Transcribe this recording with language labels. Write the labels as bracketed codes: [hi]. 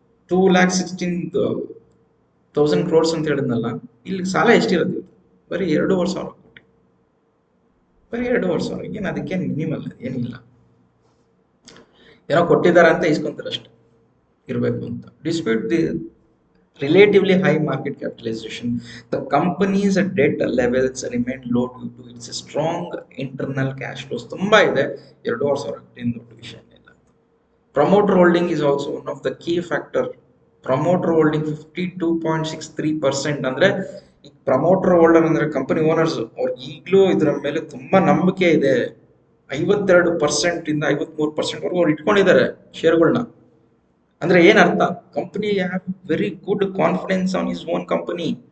[kn] 2,16,000 crores ಅಂತ ಹೇಳಿದ್ನಲ್ಲ, ಇಲ್ಲಿ ಸಾಲ ಎಷ್ಟಿರೋದು? ಬರೀ 2,500 ಕೋಟಿ. ಬರೀ 2,500. ಏನು ಅದಕ್ಕೇನು ಮಿನಿಮಲ್ ಏನಿಲ್ಲ, ಏನೋ ಕೊಟ್ಟಿದ್ದಾರೆ ಅಂತ ಇಸ್ಕೊಂತಾರೆ ಅಷ್ಟೇ ಇರಬೇಕು ಅಂತ. [en] Despite the relatively high market capitalization, the company's debt levels remain low due to its strong internal cash flows. [kn] ತುಂಬಾ ಇದೆ, 2,500 ಏನು ದೊಡ್ಡ ವಿಷಯ ಇಲ್ಲ. [en] Promoter holding is also one of the key factor. Promoter holding 52.63%. [kn] ಅಂದ್ರೆ ಈ ಪ್ರಮೋಟರ್ ಹೋಲ್ಡರ್ ಅಂದ್ರೆ company owners, ಅವ್ರು ಈಗಲೂ ಇದರ ಮೇಲೆ ತುಂಬಾ ನಂಬಿಕೆ ಇದೆ. 52% ಇಂದ 53% ವರೆಗೂ ಅವ್ರು ಇಟ್ಕೊಂಡಿದ್ದಾರೆ ಶೇರ್ಗಳನ್ನ. ಅಂದ್ರೆ ಏನ್ ಅರ್ಥ? [en] Company have very good confidence on his own company.